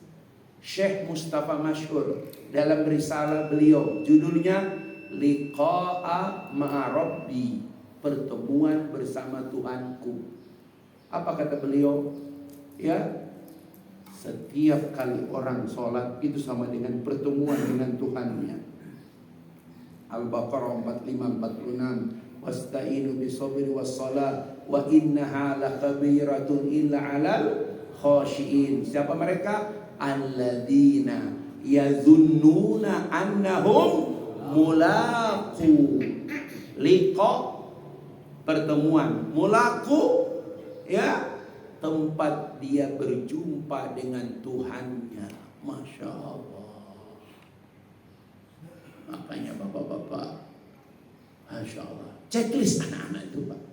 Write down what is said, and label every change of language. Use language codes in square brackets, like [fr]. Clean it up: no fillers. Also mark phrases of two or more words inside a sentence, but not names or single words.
[id] Syekh Mustafa Masyhur dalam risalah beliau judulnya Liqa'a Ma'arabbi, pertemuan bersama Tuhanku. Apa kata beliau? Ya, setiap kali orang sholat itu sama dengan pertemuan dengan Tuhannya. Al-Baqarah 45-46. [ar] واستعينوا بالصبر والصلاة وإنها لكبيرة إلا على الخاشعين. [id] Siapa mereka? [ar] الذين يظنون أنهم ملاقو. [id] Liqa pertemuan, mulaqu ya tempat dia berjumpa dengan Tuhannya. [ar] ما شاء الله. [id] Makanya bapak-bapak, [ar] ما شاء الله, [id] checklist anak-anak itu Pak.